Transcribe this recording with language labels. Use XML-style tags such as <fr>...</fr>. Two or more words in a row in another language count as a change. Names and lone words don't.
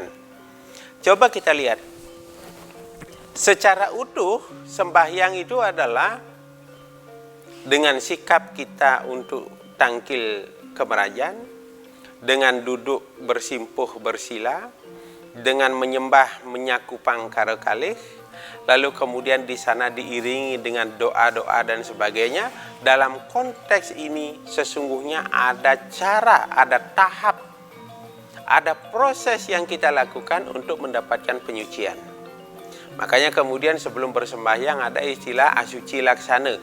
<id>Coba kita lihat. Secara utuh, sembahyang itu adalah dengan sikap kita untuk</id> <ban>tangkil kemerajan,</ban> <id>dengan duduk bersimpuh bersila, dengan menyembah</id> <ban>menyakupang karo kalih,</ban> <id>lalu kemudian di sana diiringi dengan doa-doa dan sebagainya. Dalam konteks ini sesungguhnya ada cara, ada tahap, ada proses yang kita lakukan untuk mendapatkan penyucian. Makanya kemudian sebelum bersembahyang ada istilah asuci laksana.</id>